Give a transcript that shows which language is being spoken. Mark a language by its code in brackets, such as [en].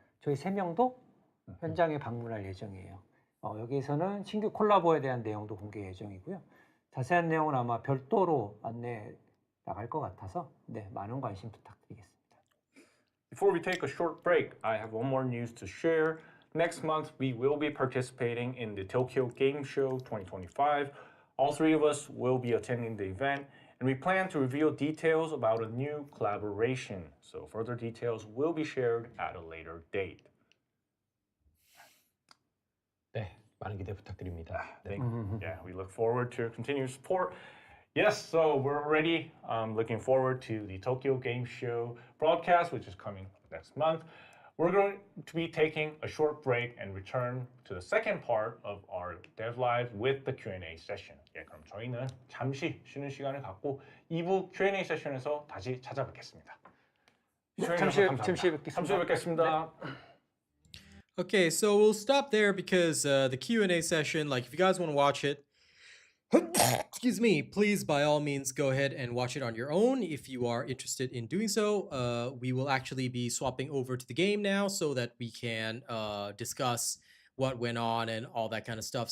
[ko] 저희 3명도 현장에 방문할 예정이에요. 여기에서는 신규 콜라보에 대한 내용도 공개 예정이고요. 자세한 내용은 아마 별도로 안내 나갈 것 같아서 네, 많은 관심 부탁드리겠습니다. [en] Before we take a short break, I have one more news to share. Next month, we will be participating in the Tokyo Game Show 2025. All 3 of us will be attending the event, and we plan to reveal details about a new collaboration. So further details will be shared at a later date. [ko] 네, 많은 기대 부탁드립니다. 네. [en] Yeah, we look forward to your continued support. Yes, so we're already looking forward to the Tokyo Game Show broadcast, which is coming next month. We're going to be taking a short break and return to the second part of our Dev Live with the Q&A session. [ko] 예, 그럼 저희는 잠시 쉬는 시간을 갖고 2부 Q&A 세션에서 다시 찾아뵙겠습니다. 잠시 뵙겠습니다. [en] Okay, so we'll stop there because the Q&A session, like if you guys want to watch it, excuse me, please by all means go ahead and watch it on your own if you are interested in doing so. We will actually be swapping over to the game now so that we can discuss what went on and all that kind of stuff.